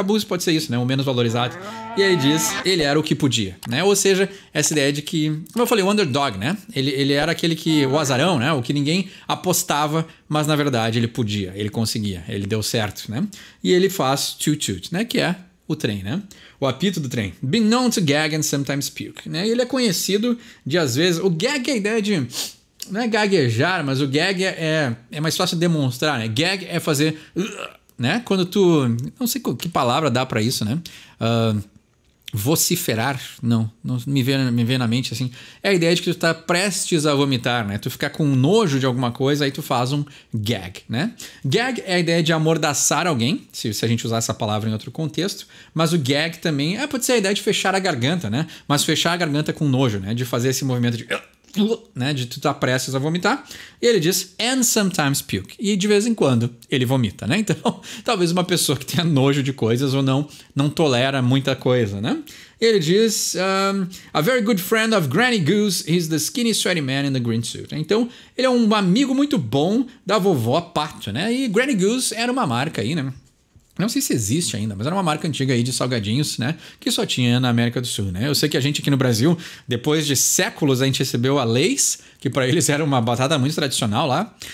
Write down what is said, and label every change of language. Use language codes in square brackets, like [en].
[pt] Caboose pode ser isso, né? O menos valorizado. E aí diz, ele era o que podia, né? Ou seja, essa ideia de que, como eu falei, o underdog, né? Ele era aquele que, o azarão, né? O que ninguém apostava, mas na verdade ele podia, ele conseguia, ele deu certo, né? E ele faz toot-toot, né? Que é o trem, né? O apito do trem. [en] Been known to gag and sometimes puke, né? [pt] Ele é conhecido de, às vezes... O gag é a ideia de... Não é gaguejar, mas o gag é mais fácil de demonstrar, né? Gag é fazer... né? Quando tu... Não sei que palavra dá pra isso, né? Vociferar, não me vê na mente assim. É a ideia de que tu tá prestes a vomitar, né? Tu ficar com nojo de alguma coisa, aí tu faz um gag, né? Gag é a ideia de amordaçar alguém, se a gente usar essa palavra em outro contexto, mas o gag também pode ser a ideia de fechar a garganta, né? Mas fechar a garganta com nojo, né? De fazer esse movimento de... né, de tu estar prestes a vomitar. E ele diz, [en] and sometimes puke. [pt] E de vez em quando ele vomita, né? Então, talvez uma pessoa que tenha nojo de coisas ou não tolera muita coisa, né? Ele diz, [en] a very good friend of Granny Goose is the skinny sweaty man in the green suit. [pt] Então, ele é um amigo muito bom da vovó Pato, né? E Granny Goose era uma marca aí, né? Não sei se existe ainda, mas era uma marca antiga aí de salgadinhos, né? Que só tinha na América do Sul, né? Eu sei que a gente aqui no Brasil, depois de séculos, a gente recebeu a Lay's, que para eles era uma batata muito tradicional lá.